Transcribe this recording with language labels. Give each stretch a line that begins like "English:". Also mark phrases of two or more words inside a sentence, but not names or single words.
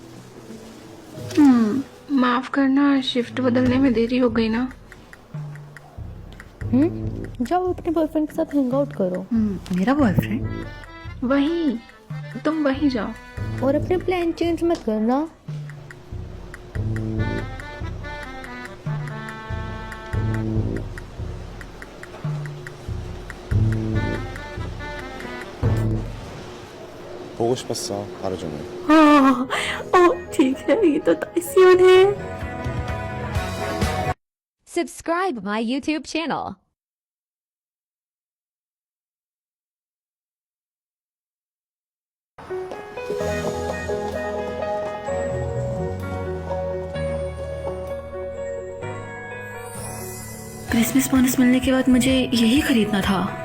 Hindi: माफ करना, शिफ्ट बदलने में देरी हो गई ना। जाओ अपने बॉयफ्रेंड के साथ
English: hang out
Hindi: करो। मेरा बॉयफ्रेंड? वही, तुम वही जाओ। और अपने
English: plan change
Hindi: मत करना।
Korean: 보고 싶었어 하루 종일.
Hindi: ठीक है, ये तो ताइसियन है।
English: Subscribe my YouTube channel.
Hindi: क्रिसमस बोनस मिलने के बाद मुझे यही खरीदना था।